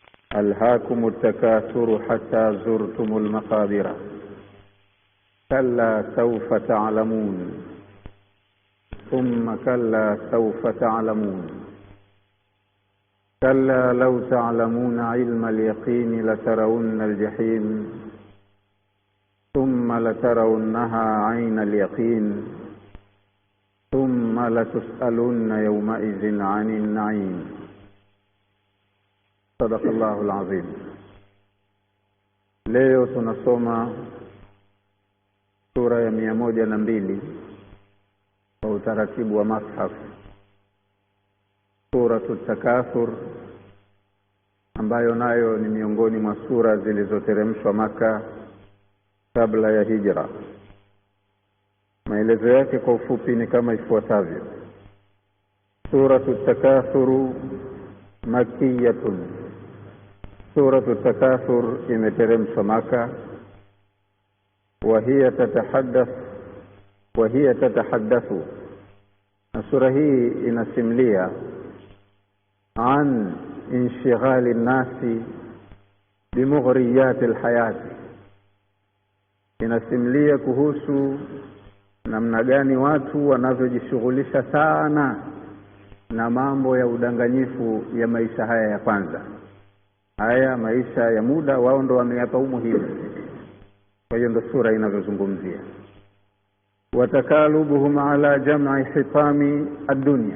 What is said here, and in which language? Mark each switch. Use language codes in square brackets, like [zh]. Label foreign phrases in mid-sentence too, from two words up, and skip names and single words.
[ar] ألهاكم التكاثر حتى زرتم المقابر كلا سوف تعلمون ثم كلا سوف تعلمون كلا لو تعلمون علم اليقين لترون الجحيم ثم لترونها عين اليقين ثم لتسألن يومئذ عن النعيم. صدق الله العظيم. [sw] Leo tunasoma sura ya 102 kwa utaratibu wa Mushaf, Suratul Takathur, ambayo nayo ni miongoni mwa sura zilizoteremshwa Maka kabla ya hijra. Maelezo yake kwa ufupi ni kama ifuatavyo. [ar] سورة التكاثر مكية. [sw] Suratul Takathur imeteremshwa Maka. [ar] وهي تتحدث السورة هي inasimlia عن انشغال الناس بمغريات الحياة. [sw] inasimlia kuhusu namna gani watu wanavyojishughulisha sana na mambo ya udanganyifu ya maisha haya ya kwanza. Haya maisha ya muda wao ndo wameyapa umuhimu. Kwa hiyo ndo sura inavyozungumzia. [ar] وتكالبهم على جمع حطام الدنيا.